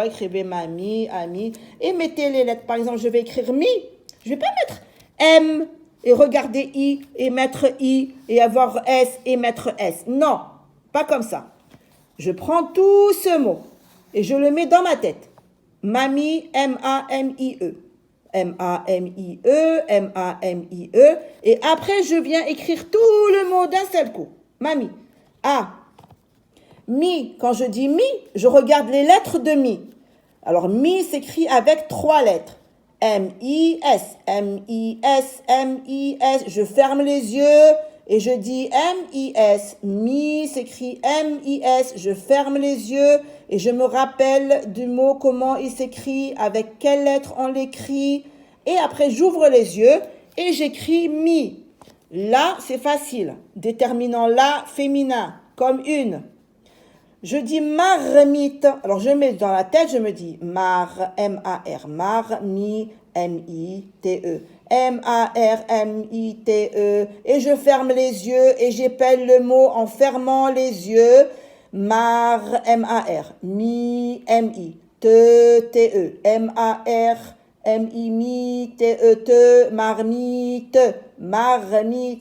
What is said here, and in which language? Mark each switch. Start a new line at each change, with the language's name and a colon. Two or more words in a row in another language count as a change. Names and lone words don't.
French: Écrivez mamie, ami, et mettez les lettres. Par exemple, je vais écrire mi. Je ne vais pas mettre M et regarder I et mettre I et avoir S et mettre S. Non, pas comme ça. Je prends tout ce mot et je le mets dans ma tête. Mamie, M-A-M-I-E. M-A-M-I-E, M-A-M-I-E. Et après, je viens écrire tout le mot d'un seul coup. Mamie. A. Mi. Quand je dis mi, je regarde les lettres de mi. Alors, mi s'écrit avec 3 lettres. M-I-S, M-I-S, M-I-S. Je ferme les yeux et je dis M-I-S. Mi s'écrit M-I-S. Je ferme les yeux et je me rappelle du mot, comment il s'écrit, avec quelle lettre on l'écrit. Et après, j'ouvre les yeux et j'écris mi. Là, c'est facile. Déterminant la féminin, comme une. Je dis marmite. Alors, je mets dans la tête, je me dis mar, M-A-R, mar, mi, M-I-T-E. M-A-R-M-I-T-E. Et je ferme les yeux et j'épelle le mot en fermant les yeux. Mar, M-A-R, mi, M-I, te, T-E, M-A-R, M-I, mi, T-E, te, marmite, marmite.